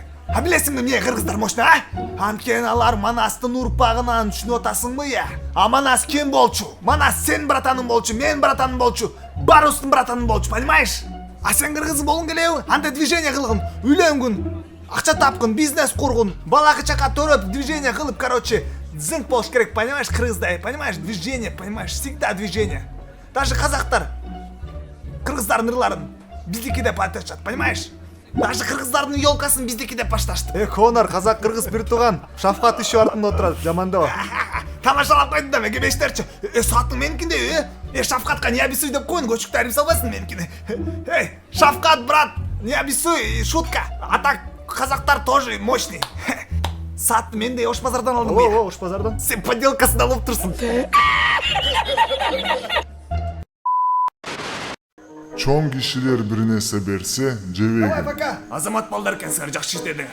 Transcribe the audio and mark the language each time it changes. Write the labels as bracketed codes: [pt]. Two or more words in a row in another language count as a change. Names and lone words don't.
[ky] А билесиңби эмне кыргыздар мощный, а? Анткени алар Манастын урпагынан, түшүнүп атасыңбы, я? А Манас ким болчу? Манас сен братаның болчу, мен братаным болчу, барыбыздын братаным болчу, понимаешь? А сен кыргыз болгуң келеби? Андай движение кылгын, үйлөнгүн, акча тапкын, бизнес кургун, бала чака төрөп, движение кылып, короче, зынк болуш керек, [ru] понимаешь, кыргыздай, понимаешь, движение, понимаешь, всегда движение. [ky] Даже казактар кыргыздардын ырларын биздики деп айтышат, понимаешь? Даже кыргыздардын ёлкасын биздики деп башташты. Конор, казак кыргыз бир тууган. Шафкат иши артында отурат, жамандаба. Тамашалап койдум да, меге бештерчи. Сааттын меникинде, Шафкатка [ru] не обессуй [ky] деп коюн, көчүктү айырып салбасын меникине. Шафкат, [ru] брат, не обессуй, шутка. [ky] А так казактар тоже мощный. Саатты мен де Ош базардан алдым. О, Ош базардан. Сен подделкасын алып турсуң. Чоң кишилер бир нерсе берсе, жебегин. Пока. Азамат балдар экенсиңер, жакшы иштедиңер.